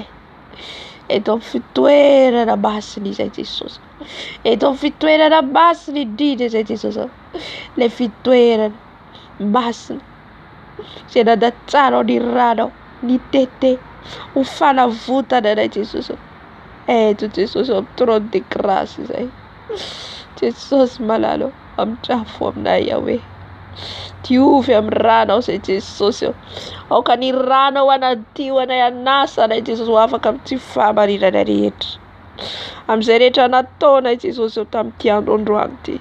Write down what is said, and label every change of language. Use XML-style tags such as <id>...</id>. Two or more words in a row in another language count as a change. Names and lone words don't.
<mg>Eto amin'ny fitoerana masina izay Jesosy. Eto amin'ny fitoerana masina indrindra izay Jesosy. Le fitoerana masina izay nandatsarao ny ranao, ny tete, ho fanavotana anay Jesosy. Eto Jesosy amin'ny</mg> <fr>trône de grâce</fr> <mg>izay. Jesosy malalo, amitrafo aminay Yahweh. Diovy amin'ny ranao izay Jesosy. Aoka ny ranao anadio anay, anasa anay Jesosy ho afaka amin'ny tsy fahamarinana rehetra. Amin'izay rehetra nataonay Jesosy tamin'ity androandroany ity.</mg>